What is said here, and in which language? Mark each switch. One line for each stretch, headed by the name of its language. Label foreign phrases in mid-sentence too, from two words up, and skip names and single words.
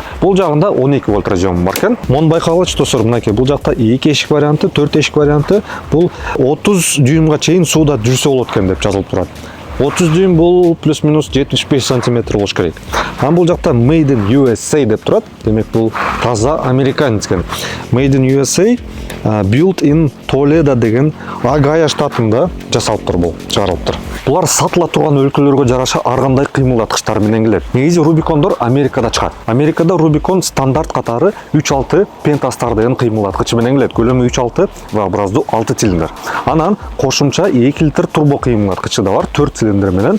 Kyrgyz: Бул жагында 12 вольт разъем бар экен. Мон байкалгыч достор, мынакей бул жакта 2 эшик варианты, 4 эшик варианты, бул 30 дюймга чейин сууда жүрсө болот экен деп жазылып турат. 30 дюйм бул плюс-минус 75 сантиметр болуш керек. Анан бул жакта
English: Made in USA
Kyrgyz: деп турат. Демек бул таза американец экен.
English: Made in USA, built in Toledo
Kyrgyz: деген Огайо штатында жасалыптыр бул, чыгарылыптыр. Булар сатыла турган өлкөлөргө жараша ар кандай кыймылдаткычтар менен келет. Негизи Rubicondор Америкада чыгат. Америкада Rubicon стандарт катары 3.6 Pentastar деген кыймылдаткычы менен келет. Көлөмү 3.6 V-образдуу 6 цилиндр. Анан кошумча 2 литр турбо кыймылдаткычы да бар, 4 цилиндр менен.